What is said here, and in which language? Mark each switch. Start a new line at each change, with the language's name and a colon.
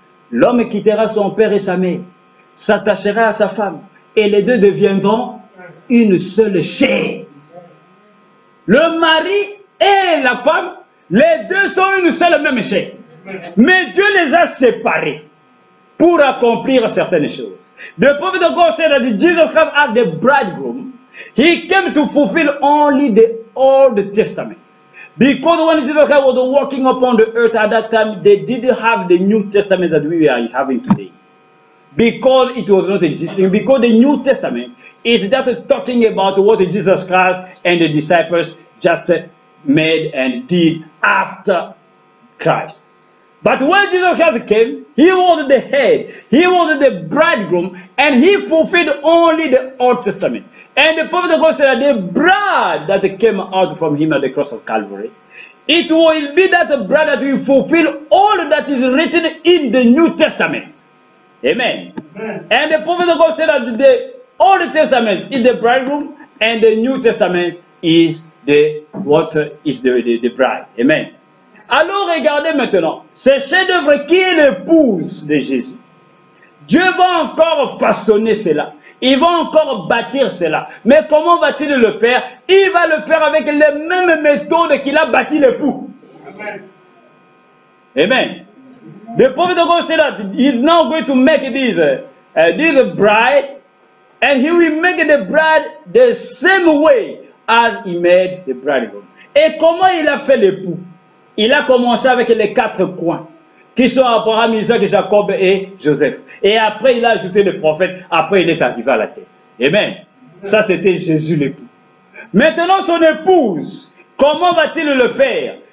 French: L'homme quittera son père et sa mère, s'attachera à sa femme, et les deux deviendront une seule chair. Le mari et la femme, les deux sont une seule même chair. Mais Dieu les a séparés pour accomplir certaines choses.
English: The prophet of God said that Jesus Christ as the bridegroom, he came to fulfill only the Old Testament. Because when Jesus Christ was walking upon the earth at that time, they didn't have the New Testament that we are having today. Because it was not existing. Because the New Testament is just talking about what Jesus Christ and the disciples just made and did after Christ. But when Jesus Christ came, he was the head, he was the bridegroom, and he fulfilled only the Old Testament. And the prophet of God said that the bride that came out from him at the cross of Calvary, it will be that bride that will fulfill all that is written in the New Testament. Amen. Amen. And the prophet of God said that the Old Testament is the bridegroom, and the New Testament is the bride. Amen.
French: Alors regardez maintenant, ce chef-d'œuvre qui est l'épouse de Jésus. Dieu va encore façonner cela. Il va encore bâtir cela. Mais comment va-t-il le faire? Il va le faire avec les mêmes méthodes qu'il a bâti l'époux. Amen. Amen.
English: The prophet of God said that he is now going to make this bride, and he will make the bride the same way as he made the bridegroom.
French: Et comment il a fait l'époux? Il a commencé avec les 4 coins, qui sont Abraham, Isaac, Jacob et Joseph. Et après, il a ajouté les prophètes. Après, il est arrivé à la tête. Amen. Ça, c'était Jésus l'époux. Maintenant, son épouse, comment va-t-il le faire?